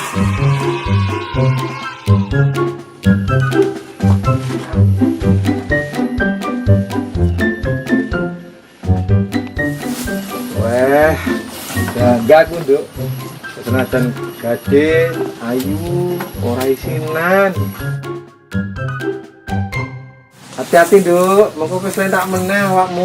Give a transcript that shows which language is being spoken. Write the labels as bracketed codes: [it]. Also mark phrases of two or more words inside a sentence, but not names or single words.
[jv] Weh, bangga aku, Nduk. Senajan gede, ayu, ora isinan. Hati-hati, Nduk. Mengko wis tak meneh awakmu.